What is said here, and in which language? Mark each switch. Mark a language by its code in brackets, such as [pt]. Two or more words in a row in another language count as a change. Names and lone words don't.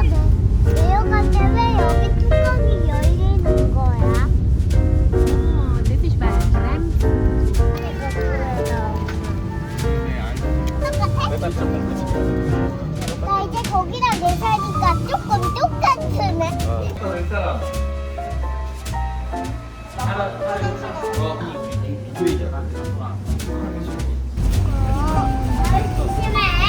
[ko] 내려갈 때 왜 여기 뚜껑이 열리는 거야? [nl] Oh, dit is bij het rem. [ko] 나 이제 거기랑 내 사니까 조금 똑같으네. 괜찮아. 조심해.